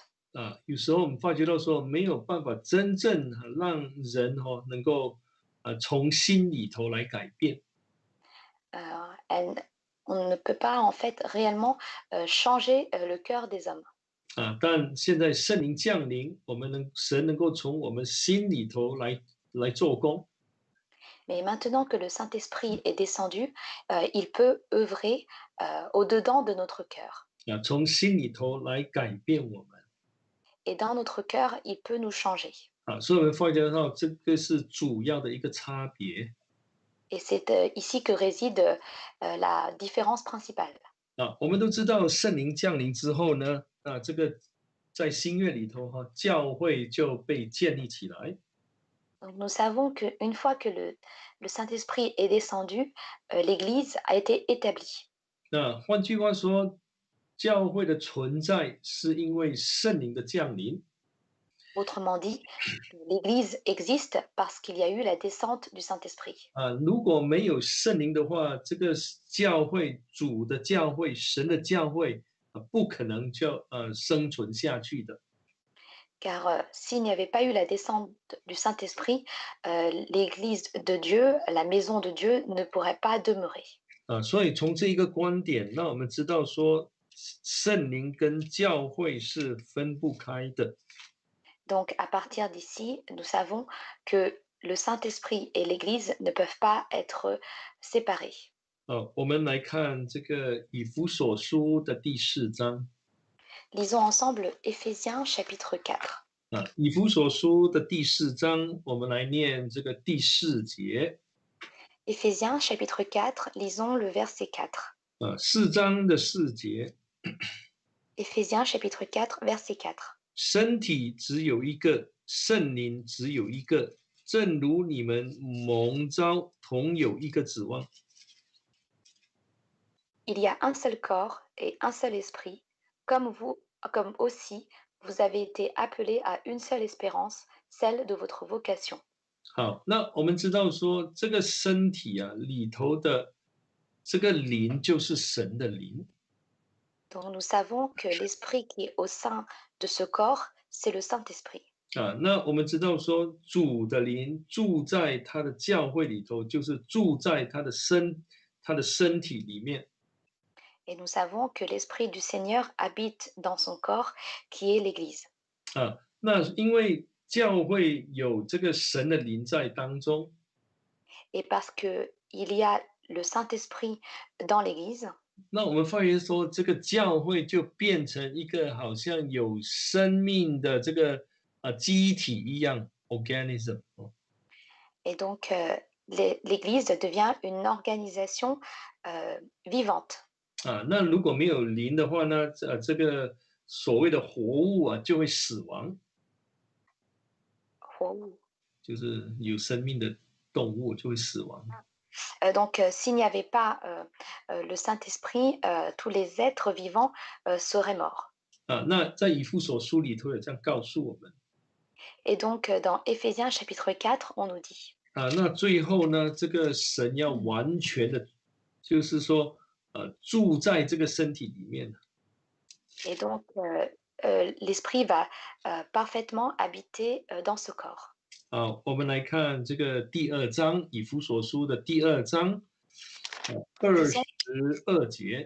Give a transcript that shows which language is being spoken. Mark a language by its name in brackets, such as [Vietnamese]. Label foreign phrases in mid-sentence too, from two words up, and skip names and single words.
[Chinese] 有时候我们发觉到说没有办法真正让人能够从心里头来改变。 [French] On ne peut pas en fait réellement changer le cœur des hommes. [Chinese] 但现在圣灵降临，神能够从我们心里头来做工。 [French] Mais maintenant que le Saint-Esprit est descendu, il peut œuvrer au-dedans de notre cœur. [Chinese] 从心里头来改变我们。 [French] Et dans notre cœur, il peut nous changer. [Chinese] 所以我们发觉到这个是主要的一个差别。 [French] Et c'est ici que réside la différence principale. [Chinese] 我们都知道圣灵降临之后呢，这个在新约里头教会就被建立起来。 [French] Donc nous savons qu'une fois que le Saint-Esprit est descendu, l'Église a été établie. [Chinese] 换句话说，教会的存在是因为圣灵的降临。 [French] Autrement dit, l'Église existe parce qu'il y a eu la descente du Saint-Esprit. [Chinese] 如果没有圣灵的话，这个教会、主的教会、神的教会不可能就生存下去的。 [French] Car s'il n'y avait pas eu la descente du Saint-Esprit, l'Église de Dieu, la maison de Dieu ne pourrait pas demeurer. [Chinese] 所以从这一个观点，那我们知道说，圣灵跟教会是分不开的。 [French] Donc à partir d'ici, nous savons que le Saint-Esprit et l'Église ne peuvent pas être séparés. [Chinese] 我们来看这个以弗所书的第4章。 [French] Lisons ensemble Éphésiens chapitre 4. [Chinese] 以弗所书的第4章，我们来念这个第4节。 [French] Éphésiens chapitre 4, lisons le verset 4. [Chinese] 4章的4节， [French] Éphésiens chapitre 4, verset 4. [Chinese] 身体只有一个，圣灵只有一个，正如你们蒙召同有一个指望。 [French] Il y a un seul corps et un seul esprit, comme aussi vous avez été appelés à une seule espérance, celle de votre vocation. [Chinese] 好，那我们知道说，这个身体里头的这个灵就是神的灵。 [French] Donc nous savons que l'esprit qui est au sein de ce corps, c'est le Saint-Esprit. [Chinese] 那我们知道说，主的灵住在他的教会里头，就是住在他的身体里面。 [French] Et nous savons que l'Esprit du Seigneur habite dans son corps, qui est l'Église. [Chinese] 那因为教会有这个神的灵在当中， [French] Et parce qu'il y a le Saint-Esprit dans l'Église, [Chinese] 那我们发现说，这个教会就变成一个好像有生命的这个机体一样 ，organism。 [French] et donc l'Église devient une organisation vivante. [Chinese] 那如果没有灵的话呢，这个所谓的活物就会死亡，就是有生命的动物就会死亡。 [French] Donc, s'il n'y avait pas le Saint-Esprit, tous les êtres vivants seraient morts. [Chinese] 那在以弗所书里头有这样告诉我们。 [French] Et donc, dans Éphésiens chapitre 4, on nous dit. [Chinese] 那最后呢，这个神要完全的，就是说，住在这个身体里面。 [French] Et donc, l'Esprit va parfaitement habiter dans ce corps. [Chinese] 我们来看这个第2章，以弗所书的第2章，22节。